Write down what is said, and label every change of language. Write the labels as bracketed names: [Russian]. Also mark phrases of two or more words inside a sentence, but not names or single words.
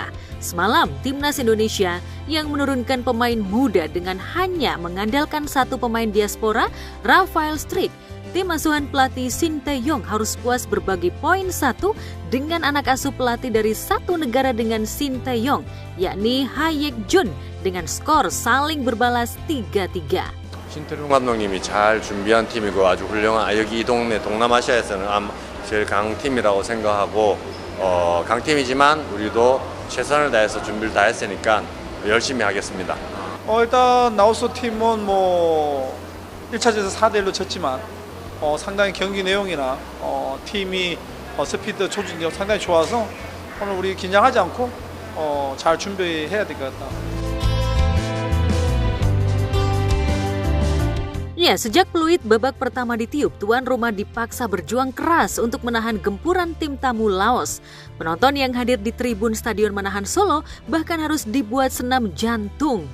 [Indonesian] Semalam, Timnas Indonesia yang menurunkan pemain muda dengan hanya mengandalkan satu pemain diaspora, Rafael Struijk. Tim asuhan pelatih Shin Tae-yong harus puas berbagi poin satu dengan anak asuh pelatih dari satu negara dengan Shin Tae-yong, yakni Haek Jun, dengan skor saling berbalas 3-3. [Korean] 신태용 감독님이 잘 준비한 팀이고 아주 훌륭한 여기 이 동네 동남아시아에서는 제일 강팀이라고 생각하고 강팀이지만 우리도 최선을 다해서 준비를 다 했으니까 열심히 하겠습니다. 일단 라오스 팀은 1차전에서 4대1로 졌지만 상당히 경기 내용이나 팀이 스피드 조직력 상당히 좋아서 오늘 우리 긴장하지 않고 잘 준비해야 될 것 같다. [Indonesian] Ya, sejak peluit babak pertama ditiup, tuan rumah dipaksa berjuang keras untuk menahan gempuran tim tamu Laos. Penonton yang hadir di tribun Stadion Manahan Solo bahkan harus dibuat senam jantung.